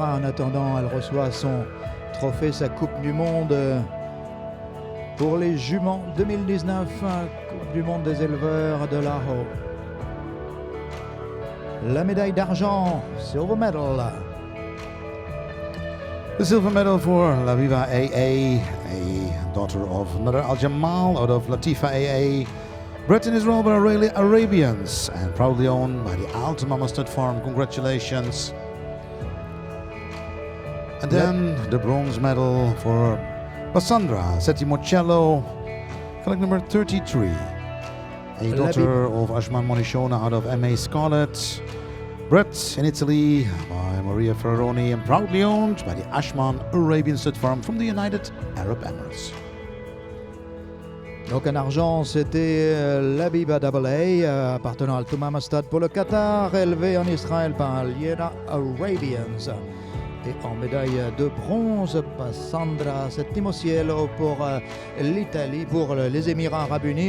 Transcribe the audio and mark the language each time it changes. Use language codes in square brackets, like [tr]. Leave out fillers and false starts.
[fr] En attendant, elle reçoit son trophée, sa Coupe du Monde pour les juments 2019, Coupe du Monde des éleveurs de l'AHO. La médaille d'argent, [en] silver medal. The silver medal for Laviva AA, a daughter of Nadar Al Jamal out of Latifa AA. Bred in Israel by Arabians and proudly owned by the Altamama Stud Farm. Congratulations. And then the bronze medal for Cassandra Settimocello, collect number 33. A daughter of Ashman Monishona out of MA Scarlet. Bred in Italy by Maria Ferraroni and proudly owned by the Ashman Arabian Stud Farm from the United Arab Emirates. [fr] Donc en argent, c'était l'Abiba AA, appartenant à Altamama Stud pour le Qatar, élevé en Israël par Liera Arabians. Et en médaille de bronze, Cassandra Settimocello pour l'Italie, pour les Émirats Arabes Unis.